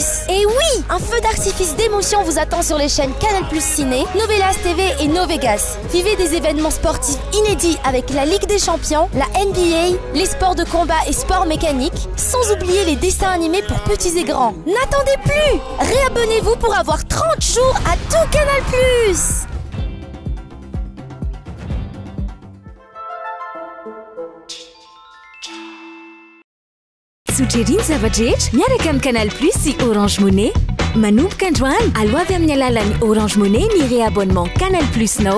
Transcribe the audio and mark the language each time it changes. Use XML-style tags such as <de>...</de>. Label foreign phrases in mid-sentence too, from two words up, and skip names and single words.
<fr>Et oui, un feu d'artifice d'émotion vous attend sur les chaînes Canal+ Ciné, Novelas TV et Novegas. Vivez des événements sportifs inédits avec la Ligue des Champions, la NBA, les sports de combat et sports mécaniques, sans oublier les dessins animés pour petits et grands. N'attendez plus! Réabonnez-vous pour avoir 30 jours à tout Canal+.</fr> <mg>Sujerin zavadrehetra miaraka amin'ny Canal+ sy Orange Money. Manomboka androany aloavy amin'ny alalan'ny Orange Money ny réabonnement Canal+ nao.</mg>